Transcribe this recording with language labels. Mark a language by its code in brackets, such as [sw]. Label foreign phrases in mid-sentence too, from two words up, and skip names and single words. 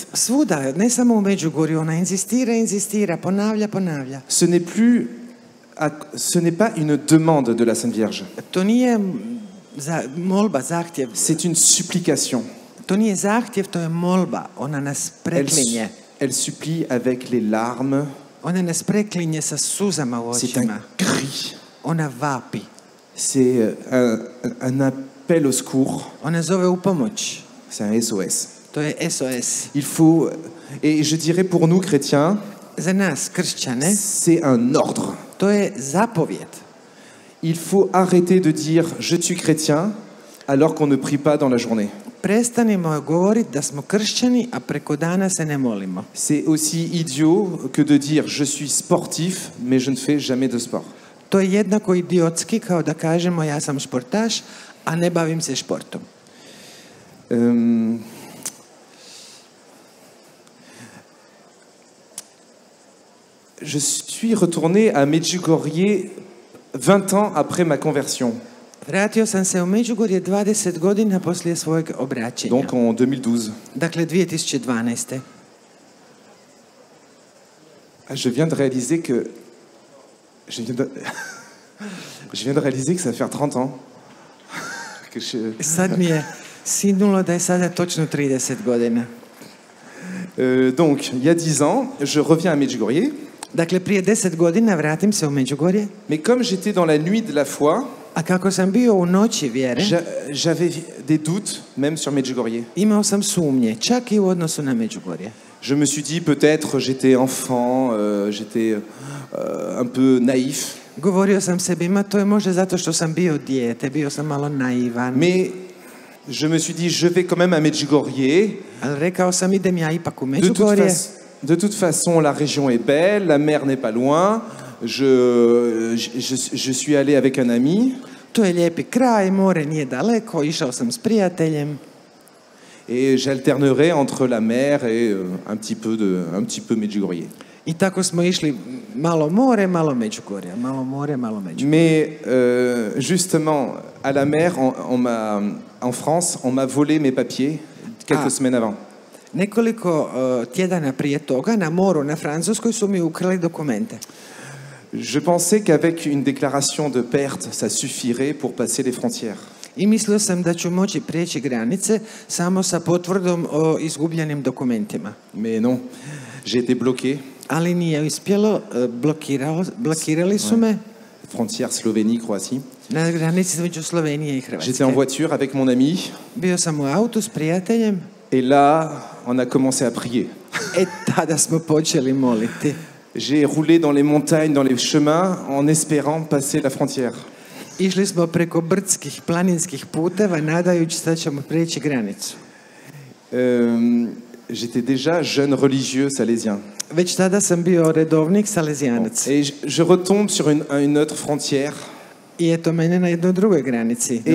[hr] Svuda, ne samo u Međugorju, ona inzistira, ponavlja. [fr] Ce n'est pas une demande de la Sainte Vierge. [hr] To nije molba, zahtjev. [fr] C'est une supplication. [hr] To nije zahtjev, to je molba. Ona nas preklinje. [fr] Elle supplie avec les larmes. [hr] Ona nas preklinje sa suzama u [fr] C'est un [hr] očima. [fr] cri. [hr] Ona vapi. [fr] C'est un appel au secours. [hr] Ona zove u pomoć. [fr] C'est un SOS. [hr] To je SOS. [fr] Il faut, et je dirais pour nous chrétiens, [hr] Za nas, kršćane, [fr] c'est un ordre. [hr] to je zapovjed. [fr] Il faut arrêter de dire je suis chrétien alors qu'on ne prie pas dans la journée. [hr] Prestanimo govoriti da smo kršćani, a preko dana se ne molimo. [fr] C'est aussi idiot que de dire je suis sportif mais je ne fais jamais de sport. [hr] To je jednako idiotski kao da kažemo ja sam športaš, a ne bavim se športom. [fr] Je suis retourné à Medjugorje 20 ans après ma conversion, [hr] Vratio sam se u Međugorje 20 godina poslije svojeg obraćenja. [fr] donc en 2012. [hr] Dakle, 2012. [fr] Je viens de réaliser que je viens de réaliser que ça va faire 30 ans que [hr] Sad mi je sinulo da je sada točno 30 godina. [fr] Donc, il y a 10 ans, je reviens à Medjugorje, [hr] Dakle, prije 10 godina vratim se u Međugorje, [fr] mais comme j'étais dans la nuit de la foi, [hr] a kako sam bio u noći vjere, [fr] j'avais des doutes, même sur Medjugorje. [hr] imao sam sumnje, čak i u odnosu na Međugorje. [fr] Je me suis dit, peut-être j'étais enfant, j'étais un peu naïf. [hr] Govorio sam sebi, ma to je možda zato što sam bio dijete, bio sam malo naivan. [fr] Mais je me suis dit, je vais quand même à Medjugorje. [hr] Ali rekao sam, idem ja ipak u Međugorje. [fr] De toute façon, la région est belle, la mer n'est pas loin. Je suis allé avec un ami. [hr] To je lijepi kraj, more nije daleko, išao sam s prijateljem. [fr] Et j'alternerai entre la mer et un petit peu Medjugorje. [hr] I tako smo išli malo more, malo Međugorja, malo more, malo Međugorja. [fr] Mais justement, à la mer, en France, on m'a volé mes papiers quelques semaines avant. [hr] Nekoliko tjedana prije toga na moru na Francuskoj su mi ukrali dokumente. [fr] Je pensais qu'avec une déclaration de perte, ça suffirait pour passer les frontières. [hr] I mislio sam da ću moći prijeći granice samo sa potvrdom o izgubljenim dokumentima. [fr] Mais non, j'ai été bloqué. [hr] Ali nije uspjelo, blokirali su me [fr] Frontière Slovénie-Croatie. [hr] na granici između Slovenije i [fr] J'étais en [hr] Hrvatske. [fr] voiture avec mon ami. [hr] Bio sam u autu s prijateljem. [fr] Et là, on a commencé à prier. [hr] Tada smo počeli moliti. [fr] J'ai roulé dans les montagnes, dans les chemins, en espérant passer la frontière. [hr] Išli smo preko brdskih, planinskih puteva, nadajući se da ćemo prijeći granicu. [fr] J'étais déjà jeune religieux salésien. [hr] Već tada sam bio redovnik salezijanac. [fr] Et je retombe sur une autre frontière. [hr] I eto mene na jednoj drugoj granici, na